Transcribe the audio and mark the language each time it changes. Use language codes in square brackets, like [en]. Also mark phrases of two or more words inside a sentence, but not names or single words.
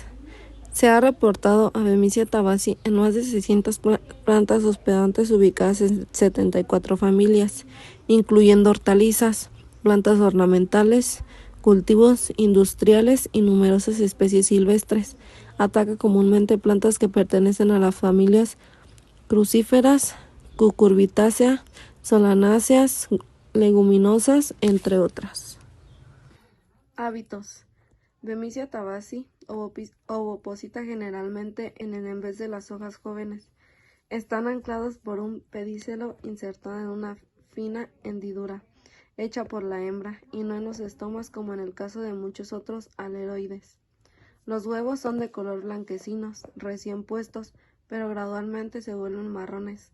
[es] Se ha reportado a Bemisia tabaci en más de 600 plantas hospedantes ubicadas en 74 familias, incluyendo hortalizas, plantas ornamentales, cultivos industriales y numerosas especies silvestres. Ataca comúnmente plantas que pertenecen a las familias crucíferas, cucurbitácea, solanáceas, leguminosas, entre otras. Hábitos. Bemisia tabaci ovoposita generalmente en vez de las hojas jóvenes. Están anclados por un pedicelo insertado en una fina hendidura, hecha por la hembra, y no en los estomas como en el caso de muchos otros aleroides. Los huevos son de color blanquecinos, recién puestos, pero gradualmente se vuelven marrones.